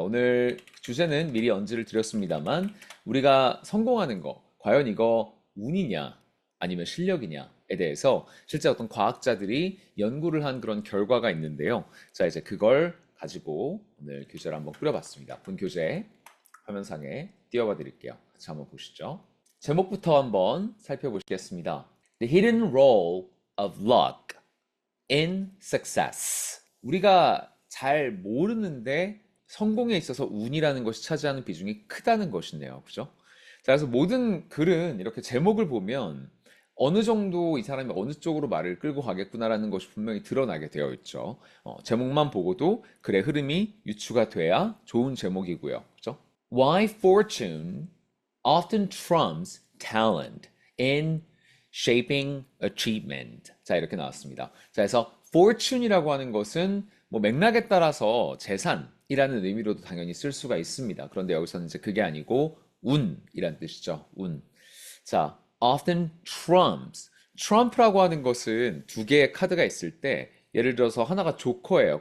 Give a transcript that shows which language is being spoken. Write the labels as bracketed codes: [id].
[ko] 오늘 주제는 미리 언지를 드렸습니다만 우리가 성공하는 거 과연 이거 운이냐 아니면 실력이냐에 대해서 실제 어떤 과학자들이 연구를 한 그런 결과가 있는데요. 자, 이제 그걸 가지고 오늘 교재를 한번 꾸려봤습니다. 본 교재 화면상에 띄워봐 드릴게요. 같이 한번 보시죠. 제목부터 한번 살펴보시겠습니다. [en] The hidden role of luck in success. [ko] 우리가 잘 모르는데 성공에 있어서 운이라는 것이 차지하는 비중이 크다는 것이네요. 그죠? 자, 그래서 모든 글은 이렇게 제목을 보면 어느 정도 이 사람이 어느 쪽으로 말을 끌고 가겠구나라는 것이 분명히 드러나게 되어 있죠. 제목만 보고도 글의 흐름이 유추가 돼야 좋은 제목이고요. 그죠? [en] Why fortune often trumps talent in shaping achievement. [ko] 자, 이렇게 나왔습니다. 자, 그래서 fortune이라고 하는 것은 뭐 맥락에 따라서 재산이라는 의미로도 당연히 쓸 수가 있습니다. 그런데 여기서는 이제 그게 아니고 운이란 뜻이죠. 운. 자, often trumps. 트럼프라고 하는 것은 두 개의 카드가 있을 때 예를 들어서 하나가 조커예요.